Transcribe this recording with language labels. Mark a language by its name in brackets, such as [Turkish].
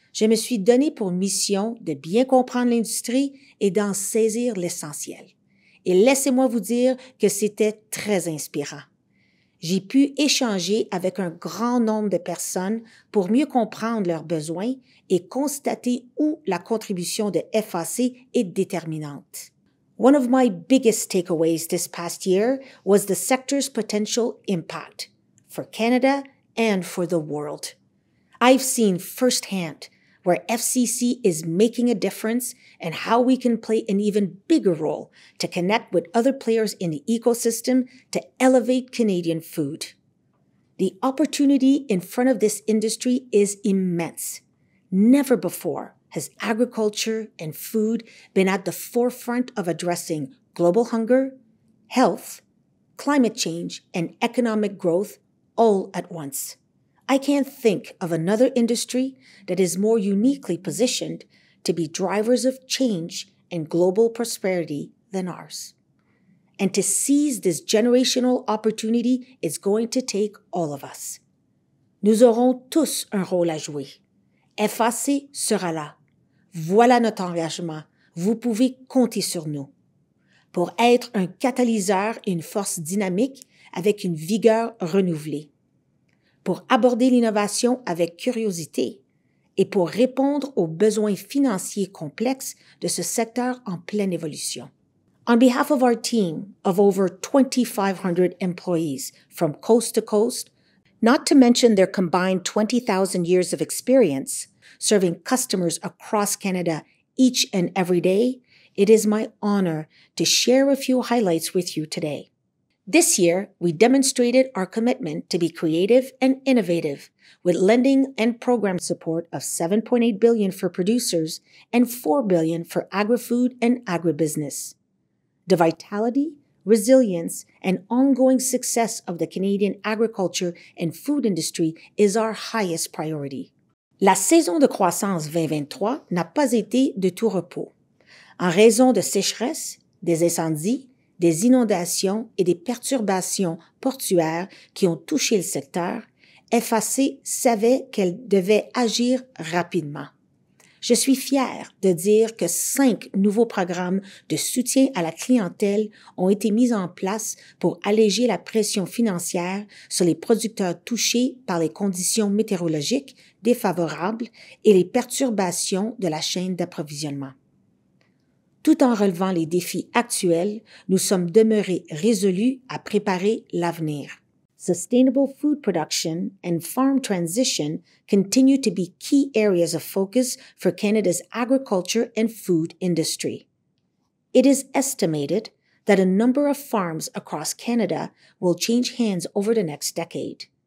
[French] je me suis donné pour mission de bien comprendre l'industrie et d'en saisir l'essentiel. Et laissez-moi vous dire que c'était très inspirant. J'ai pu échanger avec un grand nombre de personnes pour mieux comprendre leurs besoins et constater où la contribution de FAC est déterminante. [English] One of my biggest takeaways this past year was the sector's potential impact for Canada and for the world. I've seen firsthand where FCC is making a difference and how we can play an even bigger role to connect with other players in the ecosystem to elevate Canadian food. The opportunity in front of this industry is immense. Never before has agriculture and food been at the forefront of addressing global hunger, health, climate change, and economic growth all at once. I can't think of another industry that is more uniquely positioned to be drivers of change and global prosperity than ours. And to seize this generational opportunity is going to take all of us. [French] Nous aurons tous un rôle à jouer. FAC sera là. Voilà notre engagement. Vous pouvez compter sur nous. Pour être un catalyseur et une force dynamique avec une vigueur renouvelée. Pour aborder l'innovation avec curiosité et pour répondre aux besoins financiers complexes de ce secteur en pleine évolution. [English] On behalf of our team of over 2,500 employees from coast to coast, not to mention their combined 20,000 years of experience serving customers across Canada each and every day, it is my honor to share a few highlights with you today. This year, we demonstrated our commitment to be creative and innovative with lending and program support of $7.8 billion for producers and $4 billion for agri-food and agribusiness. The vitality, resilience, and ongoing success of the Canadian agriculture and food industry is our highest priority. [French] La saison de croissance 2023 n'a pas été de tout repos. En raison de sécheresses, des incendies, des inondations et des perturbations portuaires qui ont touché le secteur, FAC savait qu'elle devait agir rapidement. Je suis fière de dire que 5 nouveaux programmes de soutien à la clientèle ont été mis en place pour alléger la pression financière sur les producteurs touchés par les conditions météorologiques défavorables et les perturbations de la chaîne d'approvisionnement. Tout en relevant les défis actuels, nous sommes demeurés résolus à préparer l'avenir. [English] Sustainable food production and farm transition continue to be key areas of focus for Canada's agriculture and food industry. It is estimated that a number of farms across Canada will change hands over the next decade.